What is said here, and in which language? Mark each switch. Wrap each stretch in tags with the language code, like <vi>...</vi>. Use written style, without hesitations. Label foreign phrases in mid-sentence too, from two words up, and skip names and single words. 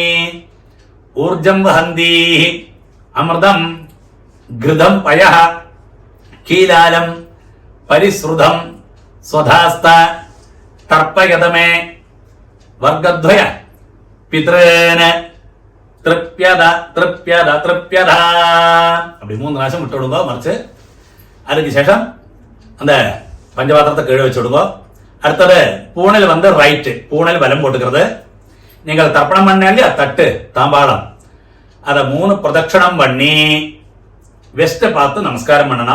<sa>ഊർജം വഹന്തി അമൃതം ഘൃതം പയഃ കീലാലം പരിശ്രുതം സ്വധാസ്ത തർപ്പയതമേ വർഗദ്വയ പിതൃന് തൃപ്യത തൃപ്യത തൃപ്യത.</sa> <ta>அப்படி 3 പ്രാവശ്യം விட்டு விடுங்க மறைச்சு. அதுக்கு சேஷம் அந்த பஞ்சபாத்திரத்தை கீழே வச்சு விடுங்க. அடுத்தது பூனல் வந்து ரைட்டு, பூனல் வலம் போட்டுக்கிறது. நீங்கள் தர்ப்பணம் பண்ண இல்லையா தட்டு தாம்பாளம், அதை 3 பிரதட்சணம் பண்ணி வெஸ்ட பார்த்து நமஸ்காரம் பண்ணணும்.</ta>